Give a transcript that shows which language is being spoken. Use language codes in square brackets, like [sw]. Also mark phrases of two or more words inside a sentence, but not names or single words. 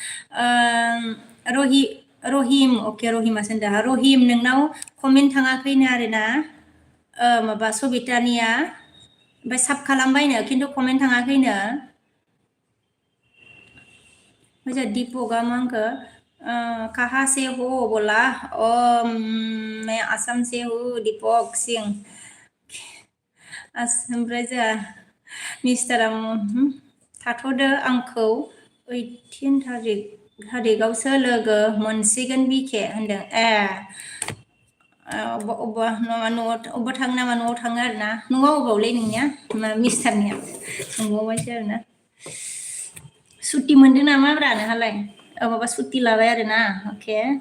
[brx] रहिम अके रहिमा होनदों रहिम नोंनाव कमेन्ट थाङाखैनो आरोना माबा सबितानिया ओमफ्राय साब खालामबायनो खिन्थु कमेन्ट थाङाखैनो ओमफ्राय दीपकआ मा होनखो [hi] कहाँ से हो बोला मैं आसाम से हूँ [brx] दीपक सिंह ओमफ्राय जोंहा मिस्टारा थाथ'दो आंखौ 18 थारिखआवसो लोगो मोनसिगोन बिखे होनदों अबेबा थाङो नामा न'आव थाङो आरोना न'आव अबावलै नोंनिया मिस्टारनिया सोंबावबायसो आरोना सुटि मोनदों नामाब्रा नोंहालाय माबा सुटि लाबाय आरोना अके